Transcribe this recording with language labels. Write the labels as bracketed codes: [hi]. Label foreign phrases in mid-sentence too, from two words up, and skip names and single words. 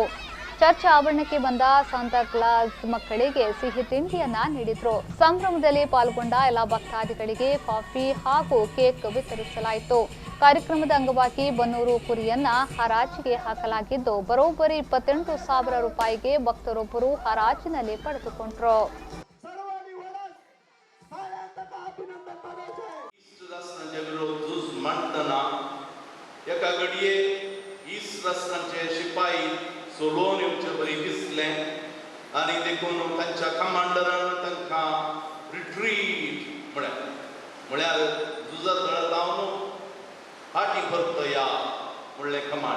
[kn] ಚರ್ಚ್ ಆವರಣಕ್ಕೆ ಬಂದ ಸಾಂತಾ ಕ್ಲಾಸ್ ಮಕ್ಕಳಿಗೆ ಸಿಹಿ ತಿಂಡಿಯನ್ನ ನೀಡಿದ್ರು. ಸಂಭ್ರಮದಲ್ಲಿ ಪಾಲ್ಗೊಂಡ ಎಲ್ಲ ಭಕ್ತಾದಿಗಳಿಗೆ ಕಾಫಿ ಹಾಗೂ ಕೇಕ್ ವಿತರಿಸಲಾಯಿತು. ಕಾರ್ಯಕ್ರಮದ ಅಂಗವಾಗಿ ಬನ್ನೂರು ಕುರಿಯನ್ನ ಹರಾಜಿಗೆ ಹಾಕಲಾಗಿದ್ದು, ಬರೋಬ್ಬರಿ 28,000 ರೂಪಾಯಿಗೆ ಭಕ್ತರೊಬ್ಬರು ಹರಾಜಿನಲ್ಲಿ ಪಡೆದುಕೊಂಡರು. [kok] सोलोन येवचे बरी दिसले आनी देखून तांच्या कमांडरान तांकां रिट्रीट म्हळ्यार झुजत लढताव न्हू, फाटीं परतया म्हणलें कमांड.